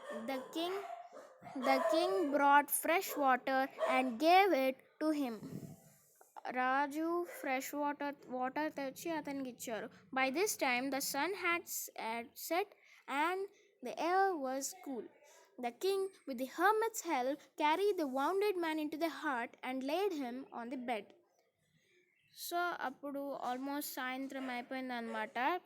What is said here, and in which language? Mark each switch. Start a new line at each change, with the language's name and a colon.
English: The king brought fresh water and gave it to him.
Telugu: Raju fresh water తెచ్చి అతనికి ఇచ్చారు.
English: By this time the sun had set and the air was cool. The king, with the hermit's help, carried the wounded man into the hut and laid him on the bed.
Telugu: So అప్పుడు almost సాయంత్రం అయిపోయిందనమాట.